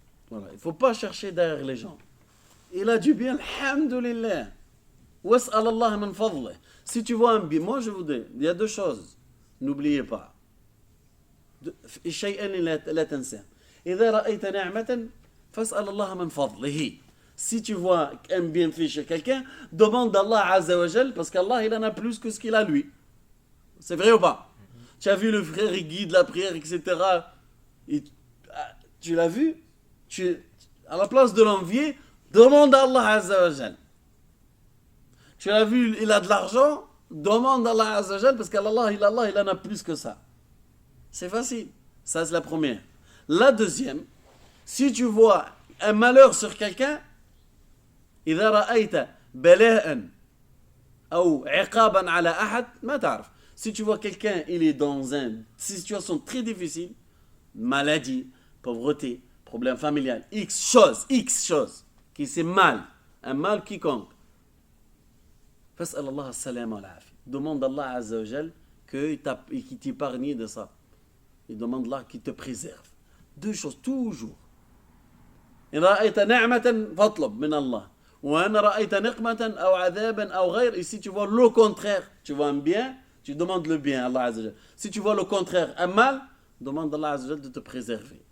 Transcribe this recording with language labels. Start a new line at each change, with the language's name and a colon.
French: Voilà, il ne faut pas chercher derrière les gens. Il a du bien, alhamdulillah.
Arabic: Was'al Allah min fadlih.
French: Si tu vois un bien, moi je vous dis, il y a deux choses. N'oubliez pas.
Arabic: شيئا لا تنساه. إذا رأيت نعمة فاسأل الله من فضله.
French: Si tu vois un bienfait chez quelqu'un, demande à Allah Azzawajal, parce qu'Allah, il en a plus que ce qu'il a lui. C'est vrai ou pas? Tu as vu le frère, il guide la prière, etc. Et, tu l'as vu? À la place de l'envier, demande à Allah Azzawajal. Tu l'as vu, il a de l'argent, demande à Allah Azzawajal, parce qu'Allah, il en a plus que ça. C'est facile. Ça, c'est la première. La deuxième, si tu vois un malheur sur quelqu'un,
Arabic: إذا رأيت بلاء أو عقابا على أحد ما تعرف.
French: Si tu vois quelqu'un, il est dans une situation très difficile, maladie, pauvreté, problème familial, X chose, qui c'est mal, un mal quiconque.
Arabic: فاسأل الله السلامة والعافية.
French: Demande à Allah Azzawajal qu'il t'épargne de ça. Il demande Allah qu'il te préserve. Deux choses, toujours.
Arabic: إن رأيت نعمة فاطلب من الله. وأنا رأيت نقمة أو عذابا أو غير.
French: Et si tu vois le contraire, tu vois un bien, tu demandes le bien à Allah Azzawajal. Si tu vois le contraire, un mal, demande à Allah Azzawajal de te préserver.